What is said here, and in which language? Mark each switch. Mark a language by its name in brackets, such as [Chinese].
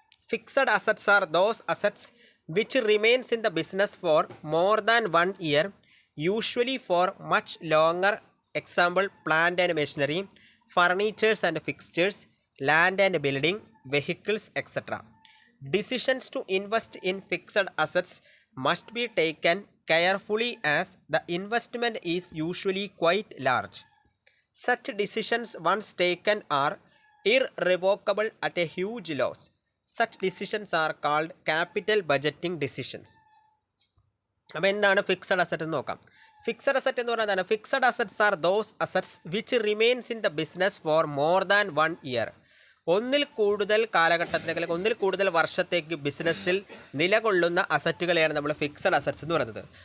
[English] Fixed assets are those assets which remains in the business for more than 1 year, usually for much longer. Example plant and machinery, furnitures and fixtures, land and building, vehicles, etcetera. Decisions to invest in fixed assets must be taken carefully as the investment is usually quite large. Such decisions once taken are irrevocable at a huge loss. Such decisions are called capital budgeting decisions. [Malayalam] അപ്പോൾ എന്താണ് fixed asset എന്ന് നോക്കാം. Fixed asset എന്ന് പറയുന്നത് [English] Fixed assets are those assets which remains in the business for more than 1 year. [Malayalam] ഒന്നിൽ കൂടുതൽ കാലഘട്ടത്തിലേക്ക് അല്ലെങ്കിൽ ഒന്നിൽ കൂടുതൽ വർഷത്തേക്ക് ബിസിനസ്സിൽ നിലകൊള്ളുന്ന അസറ്റുകളെയാണ് നമ്മൾ ഫിക്സഡ് അസറ്റ്സ് എന്ന് പറയുന്നത്.